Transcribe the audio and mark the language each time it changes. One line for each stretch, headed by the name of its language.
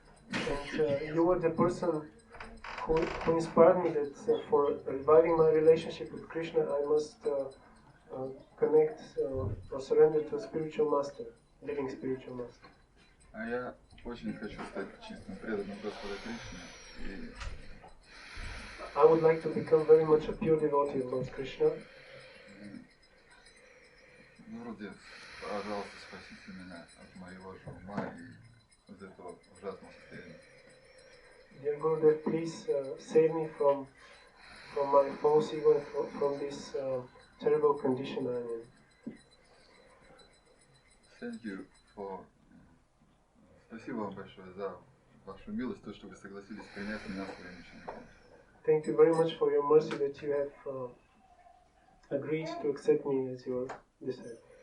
English: And you were the person who inspired me that for reviving my relationship with Krishna, I must connect or surrender to a spiritual master, living spiritual master.
Russian: А я очень хочу стать чистым преданным Господа Кришны. И
English: I would like to become very much a pure devotee of Lord Krishna.
Russian: Гурудев, пожалуйста, спасите меня от моего же ума и из этого ужасного состояния.
English: Dear Gurudev, please save me from my false ego and from this terrible condition I'm in. Thank you for...
Russian: Спасибо вам большое за вашу милость, то, что вы согласились принять меня своим учеником.
English: Thank you very much for your mercy that you have agreed to accept me as your disciple.